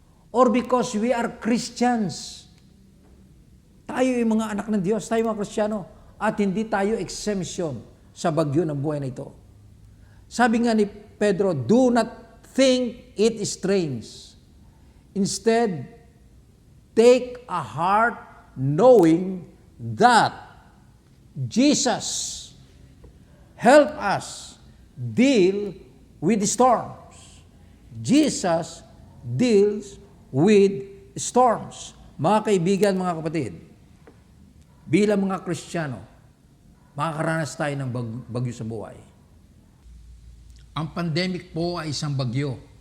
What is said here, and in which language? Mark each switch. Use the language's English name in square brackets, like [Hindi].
[English] Or because we are Christians. [Filipino] Tayo yung mga anak ng Diyos, tayo mga Kristiyano, at hindi tayo exemption sa bagyo ng buhay na ito. Sabi nga ni Pedro, [English] do not think it strange. Instead, take a heart knowing that Jesus help us deal with storms. Jesus deals with storms. [Filipino] Mga kaibigan, mga kapatid, bilang mga Kristiyano, makakaranas tayo ng bagyo sa buhay. Ang pandemic po ay isang bagyo.